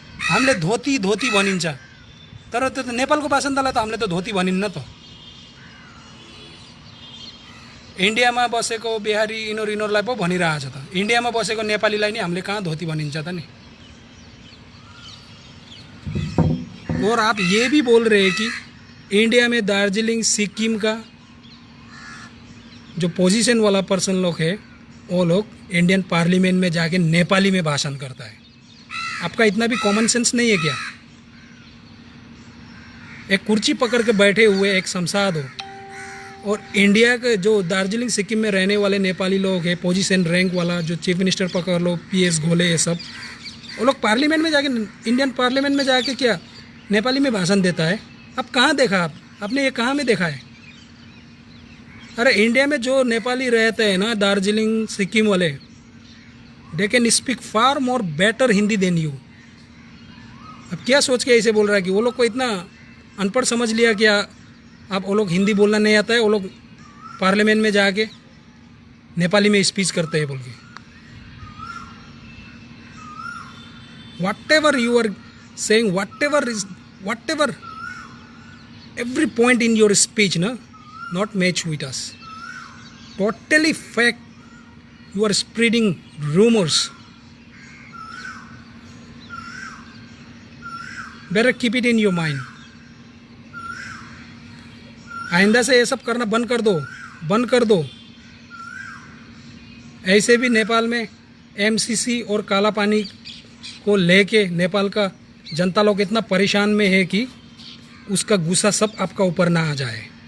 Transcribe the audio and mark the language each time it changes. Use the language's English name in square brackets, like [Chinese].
[Nepali] हामीले धोती धोती भनिन्छ, तर त्यो त नेपालको बासिन्दालाई त हामीले त धोती भनिन्न त। इन्डियामा बसेको बिहारी यिनीहरूलाई पो भनिरहेछ त। इन्डियामा बसेको नेपालीलाई नि हामीले कहाँ धोती भनिन्छ त नि। [Hindi] और आप ये भी बोल रहे हैं कि इंडिया में दार्जिलिंग सिक्किम का जो पोजीशन वाला पर्सन लोग है वो लोग इंडियन पार्लियामेंट में जाके नेपाली में भाषण करता है। आपका इतना भी कॉमन सेंस नहीं है क्या? एक कुर्सी पकड़ के बैठे हुए एक संसद हो और इंडिया के जो दार्जिलिंग सिक्किम में रहने वाले नेपाली लोग हैं, पोजीशन रैंक वाला जो चीफ मिनिस्टर पकड़ लो, पीएस घोले, ये सब वो लोग पार्लियामेंट में जाके इंडियन पार्लियामेंट में जाके क्या नेपाली में भाषण देता है? अब कहाँ देखा आपने ये कहाँ में देखा है? अरे इंडिया में जो नेपाली रहते हैं ना, दार्जिलिंग सिक्किम वाले, [English] They can speak far more better Hindi than you. [Hindi] अब क्या सोच के ऐसे बोल रहा है कि वो लोग को इतना अनपढ़ समझ लिया क्या? आप वो लोग हिंदी बोलना नहीं आता है, वो लोग पार्लियामेंट में जाके नेपाली में स्पीच करते हैं बोल के। [English] Whatever you are saying, whatever every point in your speech not match with us, totally fake. You are spreading rumors. Better keep it in your mind. [Hindi] आइंदा से ये सब करना बंद कर दो। ऐसे भी नेपाल में एमसीसी और काला पानी को लेके नेपाल का जनता लोग इतना परेशान में है कि उसका गुस्सा सब आपका ऊपर ना आ जाए।